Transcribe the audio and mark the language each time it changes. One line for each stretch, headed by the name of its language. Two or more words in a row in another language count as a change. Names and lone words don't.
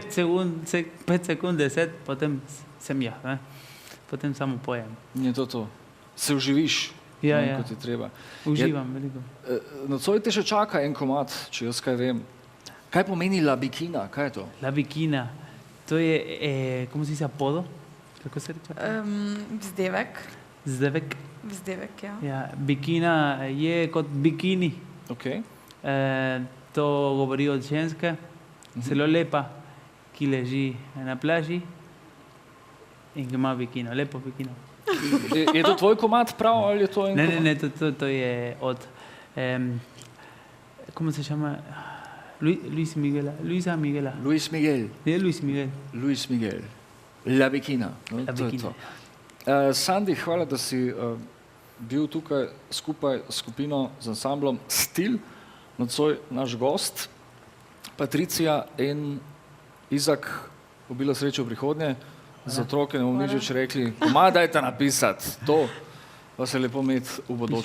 Slovenian: 5 sekund, 10, potem sem ja, ne. Potem samo pojem. Je to. Se uživiš, Ja, ne, ja. kot je treba. Uživam veliko. Nocoj te še čaka en komad, če jaz kaj vem. Kaj pomeni la bikina? Kaj je to? La bikina, to je,
Spanish: ¿cómo se dice apodo?
Slovenian: Kako se reče? Vzdevek. Zdevek. Vzdevek, ja. Ja, bikina je kot bikini. Okay. To govori od ženske, zelo lepa, ki leži na plaži in ki ima bikino, lepo bikino. Je to tvoj komad prav ali je to en komad? Ne, to je od,
Spanish: ¿cómo se llama?
Slovenian: Luisa Miguela. Luis Miguel. Je Luis Miguel. Luis Miguel. La bikina. No, La to je bikina. to. Sandi, hvala, da si bil tukaj skupaj s skupino z ansamblom Stil. Nocoj naš gost, Patricija in Izak, obilo sreče v prihodnje. Za otroke ne bomo nič več rekli, komaj dajte napisati, to vas je lepo imeti v bodoče.